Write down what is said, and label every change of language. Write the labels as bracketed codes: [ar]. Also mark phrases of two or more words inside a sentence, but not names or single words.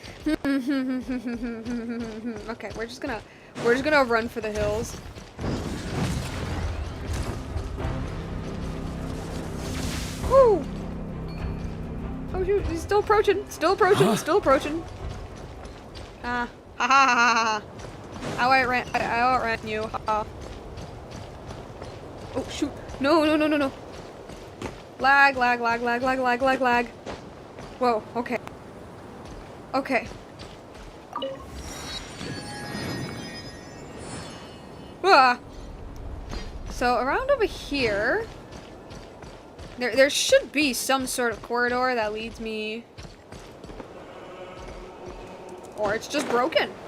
[en] Okay, we're just gonna run for the hills. Woo! Oh shoot, he's still approaching, still approaching, still approaching. Ha ha ha ha. I outran you. Ha. Oh shoot. No, no, no, no, no. Lag, lag, lag, lag, lag, lag, lag, lag. Whoa, okay. Okay. Ah. So around over here, there should be some sort of corridor that leads me, or it's just broken.